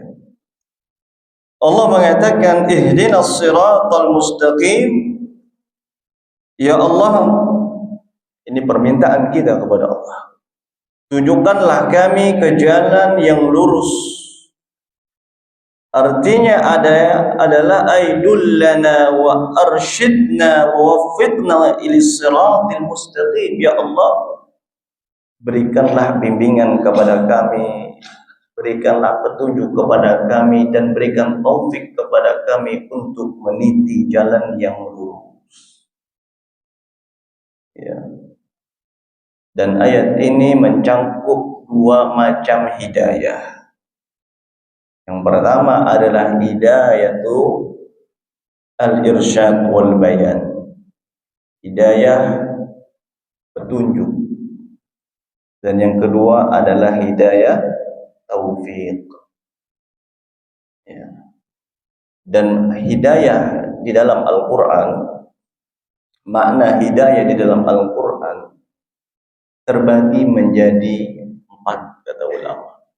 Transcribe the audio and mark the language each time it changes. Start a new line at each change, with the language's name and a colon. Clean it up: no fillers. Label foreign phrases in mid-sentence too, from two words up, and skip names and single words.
Indonesian: Allah mengatakan
Arabic: اهدنا الصراط المستقيم.
Indonesian: Ya Allah, ini permintaan kita kepada Allah. Tunjukkanlah kami ke jalan yang lurus. Artinya adalah
Arabic: دلنا وأرشدنا ووفقنا إلى الصراط المستقيم.
Indonesian: Ya Allah, berikanlah bimbingan kepada kami, berikanlah petunjuk kepada kami, dan berikan taufik kepada kami untuk meniti jalan yang lurus. Ya. Dan ayat ini mencangkup dua macam hidayah. Yang pertama adalah
Arabic: هداية الإرشاد والبيان.
Indonesian: Hidayah petunjuk. Dan yang kedua adalah hidayah taufik. Ya. Dan hidayah di dalam Al-Quran, makna hidayah di dalam Al-Quran terbagi menjadi 4 kata ulama.